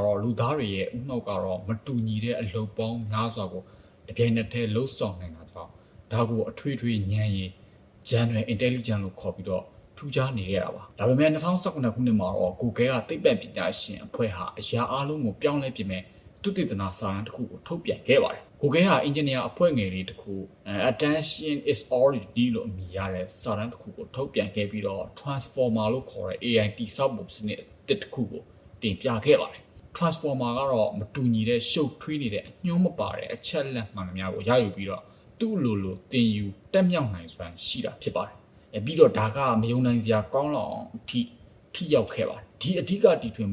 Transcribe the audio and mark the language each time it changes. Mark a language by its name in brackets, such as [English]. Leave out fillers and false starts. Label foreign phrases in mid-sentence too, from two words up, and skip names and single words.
[Burmese] တော့လူသားတွေရဲ့ဥနှောက်ကတော့မတူညီတဲ့အလုပ်ပေါင်းများစွာကိုတပြိုင်နက်တည်းလှုပ်ဆောင်နိုင်တာကြောင့်ဒါကိုအထွေထွေဉာဏ်ရည် [English] General Intelligence [Burmese] လို့ခေါ်ပြီးတော့ထူးခြားနေရတာပါဒါပေမဲ့2019ခုနှစ်မှာတော့ Google ကသိပ္ပံပညာရှင်အဖွဲ့ဟာအရာအလုံးကိုပြောင်းလဲပြင် မဲ့သုတေသနစာတမ်းတစ်ခုကိုထုတ်ပြန်ခဲ့ပါတယ် Google ဟာ engineer အဖွဲ့ငယ်လေးတစ်ခု Attention is all you need လို့အမည်ရတဲ့စာတမ်းတစ်ခုကိုထုတ်ပြန်ခဲ့ပြီးတော့ Transformer လို့ခေါ်တဲ့ AI တိစောက်ပုံစန စ်တစ်ခုကိုတင်ပြခဲ့ပါတယ် Transformer ကတော့မတူညီတဲ့ရှုပ်ထွေးနေတဲ့အညှိုးမပါတဲ့အချက်လက်မှန်သမျှကိုရယူပြီးတော့သူ့လိုတင်ယူတက်မြော က်နိုင်စွမ်းရှိတာဖြစ်ပါတယ်ပြီးတော့ဒါကမယုံနိုင်စရာကောင်းလောက်အောင်ထိရောက်ခဲ့ပါတယ်ဒီအဓိကတည်ထွင်